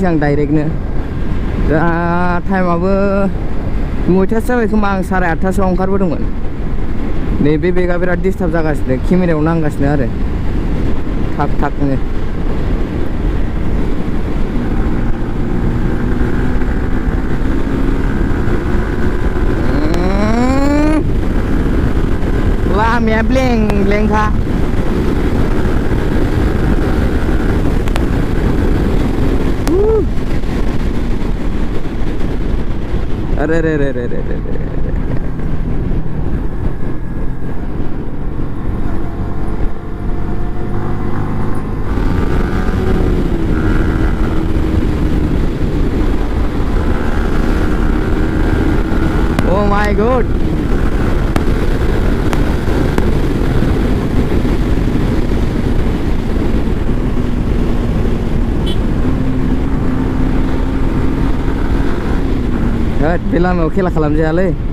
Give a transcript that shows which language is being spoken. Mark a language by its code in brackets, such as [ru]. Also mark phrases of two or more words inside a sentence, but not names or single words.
[brx] आं डाइरेक्टनो दा टाइमाबो 9थासो जाबाय खोमा आं 8:30सोआव ओंखारबोदोंमोन नैबे बेगा बिराद डिस्टार्ब जागासिनो केमेरायाव नांगासिनो आरो थाक थाकनो लामाया ब्लें ब्लेंखा अरे रे रे रे रे रे रे [en] Oh my God [brx] बे लामायाव खेला खालामजायालै